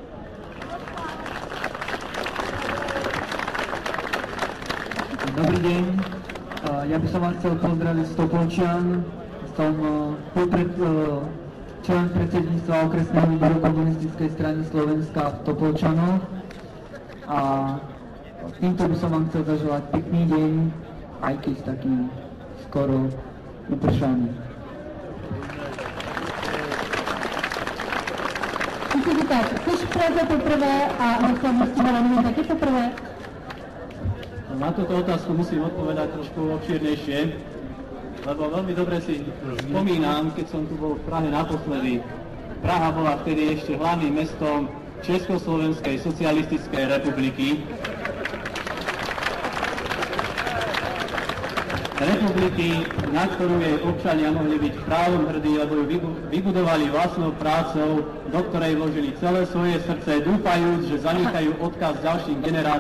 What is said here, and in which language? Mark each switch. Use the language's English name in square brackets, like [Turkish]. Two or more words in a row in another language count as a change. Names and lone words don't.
[Slovak] Dobrý deň, ja by som vás chcel pozdraviť z Topolčian, som člen predsedníctva okresného výboru komunistickej strany Slovenska v Topolčanoch a týmto by som vám chcel zaželať pekný deň, aj keď taký skoro upršaný. [Czech] Musím říkat, jsi v Praze poprvé a na slavnosti Milanovi taky poprvé? [Slovak] Na túto otázku musím odpovedať trošku obšírnejšie, lebo veľmi dobre si spomínam, keď som tu bol v Prahe naposledy. Praha bola vtedy ešte hlavným mestom Československej socialistickej republiky. Republiky, na ktorú jej občania mohli byť právom hrdí, lebo ju vybudovali vlastnou prácou, do ktorej vložili celé svoje srdce, dúfajúc, že zanechajú odkaz ďalším generáciám.